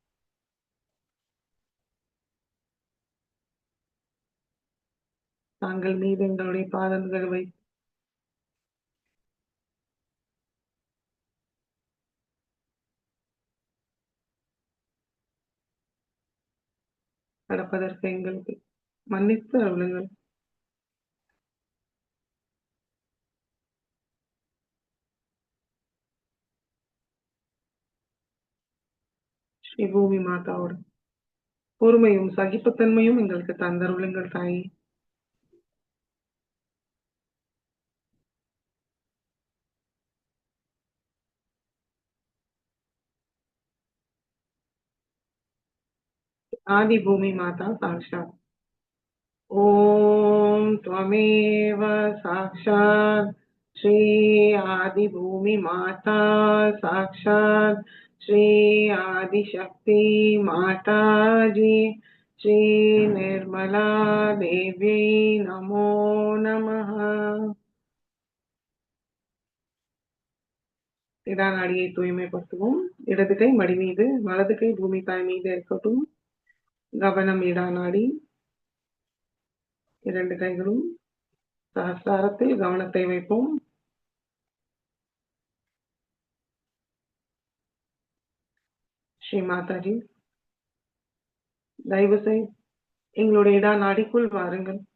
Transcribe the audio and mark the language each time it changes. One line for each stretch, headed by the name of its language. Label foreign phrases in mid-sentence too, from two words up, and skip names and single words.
Tamil: தாங்கள் மீது எங்களுடைய பாதங்கள் வைத்து கடப்பதற்கு எங்களுக்கு மன்னித்து அருளுங்கள். ஸ்ரீ பூமி மாதாவோட பொறுமையும் சகிப்புத்தன்மையும் எங்களுக்கு தந்தருளுங்கள் தாயே.
Sanskrit: आदि भूमि माता साक्षात्। ओम त्वमेव साक्षात् श्री आदि भूमि माता साक्षात् श्री आदिशक्ति माताजी श्री निर्मला देवी नमो नमः।
Tamil: இடா நாடியை தூய்மைப்படுத்துவோம். இடது கை மடி மீது, வலது கை பூமி தாய் மீது இருக்கட்டும். கவனம் இடா நாடி. 2 கைகளும் சஹஸ்ராரத்தில் கவனத்தை வைப்போம். ஸ்ரீ மாதாஜி, தயவு செய்து எங்களுடைய இடா நாடிக்குள் வாருங்கள்.